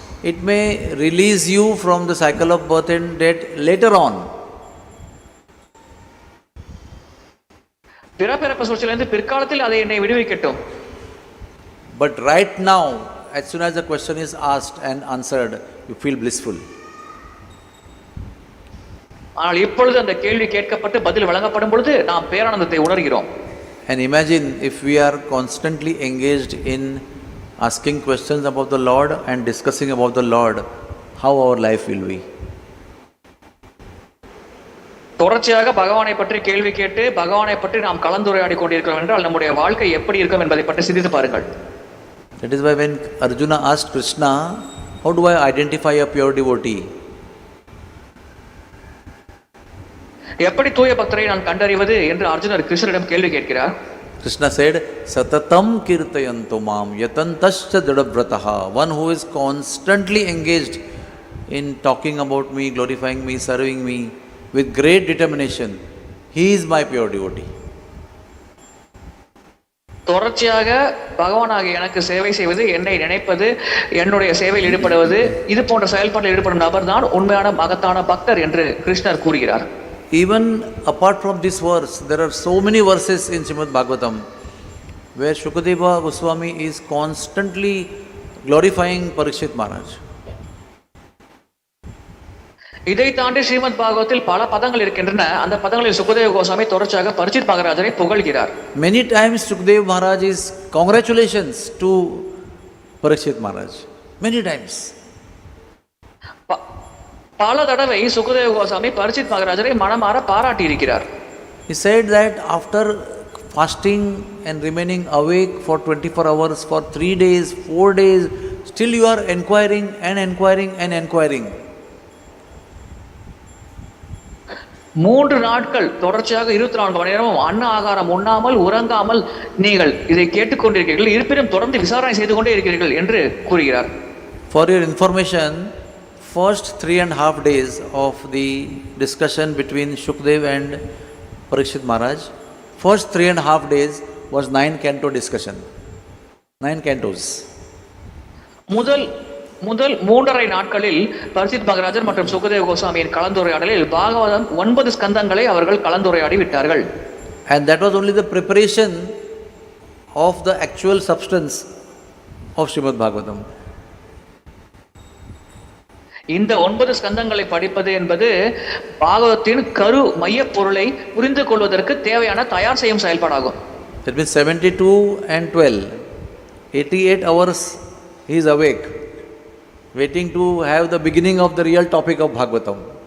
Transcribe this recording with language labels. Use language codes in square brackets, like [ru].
[en] It may release you from the cycle of birth and death later on. [ta] பிறப்பிறப்பு சூழ்ச்சியிலிருந்து பிற்காலத்தில் அதை என்னை விடுவிக்கட்டும். [en] But right now, as soon as the question is asked and answered, you feel blissful. [ta] ஆனால் இப்பொழுது அந்த கேள்வி கேட்கப்பட்டு பதில் வழங்கப்படும் பொழுது நாம் பேரானந்தத்தை உணர்கிறோம். [en] And imagine if we are constantly engaged in asking questions about the Lord and discussing about the Lord, how our life will be. [ta] தொடர்ச்சியாக பகவானை பற்றி கேள்வி கேட்டு பகவானை பற்றி நாம் கலந்துரையாடி கொண்டிருக்கிறோம் என்றால் நம்முடைய வாழ்க்கை எப்படி இருக்கும் என்பதை பற்றி சிந்தித்து பாருங்கள். [en] That is why when Arjuna asked Krishna, how do I identify a pure devotee? [ta] எப்படி தூய பக்தரை நான் கண்டறிவது என்று அர்ஜுனர் கிருஷ்ணரிடம் கேள்வி கேட்கிறார். [en] Krishna said, [sa] Satatam kirtayanto mam yatantascha jadavrataha. [en] One who is constantly engaged in talking about me, glorifying me, serving me with great determination, he is my pure devotee. [ta] தொடர்ச்சியாக பகவானாக எனக்கு சேவை செய்வது, என்னை நினைப்பது, என்னுடைய சேவையில் ஈடுபடுவது, இது போன்ற செயல்பாட்டில் ஈடுபடும் நபர் தான் உண்மையான மகத்தான பக்தர் என்று கிருஷ்ணர் கூறுகிறார். [en] Even apart from this verse, there are so many verses in Srimad Bhagavatam where Shukadeva Goswami is constantly glorifying Parikshit Maharaj. [ta] இதை தாண்டி ஸ்ரீமத் பாகவத்தில் பல பதங்கள் இருக்கின்றன. அந்த பதங்களில் சுகதேவ கோஸ்வாமி தொடர்ச்சியாக பரிச்சித் மகாராஜரை புகழ்கிறார். [en] Many times Shukadeva Maharaj is congratulations to Parikshit Maharaj. Many times. [ta] பல தடவை சுகதேவ கோஸ்வாமி பரிச்சித் மகாராஜரை மனமாற பாராட்டி இருக்கிறார். [en] He said that after fasting and remaining awake for 24 hours for 3 days, 4 days, still you are inquiring and inquiring and inquiring. [ta] 3 நாட்கள் தொடர்ச்சியாக 24 மணி நேரமும் அன்ன ஆகாரம் உண்ணாமல் உறங்காமல் நீங்கள் இதை கேட்டுக்கொண்டிருக்கிறீர்கள், இருப்பினும் தொடர்ந்து விசாரணை செய்து கொண்டே இருக்கிறீர்கள் என்று கூறுகிறார். [en] For your information, first 3.5 days of the discussion between Shukdev and Parikshit Maharaj, first 3.5 days was 9 canto discussion. 9 cantos. [ta] முதல் 3.5 நாட்களில் பரிச்சித் மகாராஜர் மற்றும் சுகதேவ கோஸ்வாமியின் கலந்துரையாடலில் பாகவதம் 9 ஸ்கந்தங்களை அவர்கள் கலந்துரையாடி விட்டார்கள். [en] And that was only the preparation of the actual substance of Srimad Bhagavatam. [ta] இந்த 9 ஸ்கந்தங்களை படிப்பது என்பது பாகவதத்தின் கரு மைய பொருளை புரிந்து கொள்வதற்கு தேவையான தயார் செய்யும் செயல்பாடாகும். [en] That means 72 and 12, 88 hours he is awake, waiting to have the beginning of the real topic of Bhagavatam.